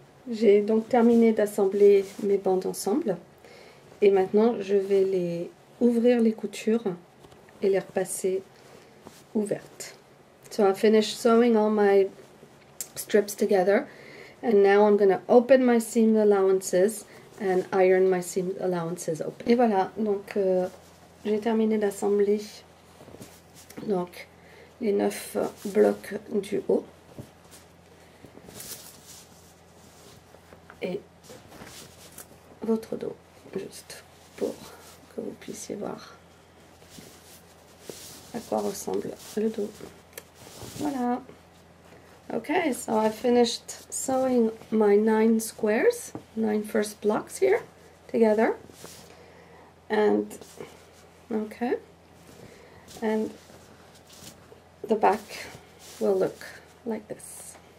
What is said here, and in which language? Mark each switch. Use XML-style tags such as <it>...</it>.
<fr>J'ai donc terminé d'assembler mes bandes ensemble, et maintenant je vais les ouvrir les coutures et les repasser ouvertes.</fr> <en>So I finished sewing all my strips together, and now I'm going to open my seam allowances and iron my seam allowances open.</en> <fr>Et voilà, donc j'ai terminé d'assembler donc les 9 blocs du haut. Et votre dos, juste pour que vous puissiez voir à quoi ressemble le dos. Voilà.</fr> <en>Okay, so I finished sewing my 9 squares, 9 first blocks here together. And okay, and the back will look like this.</en>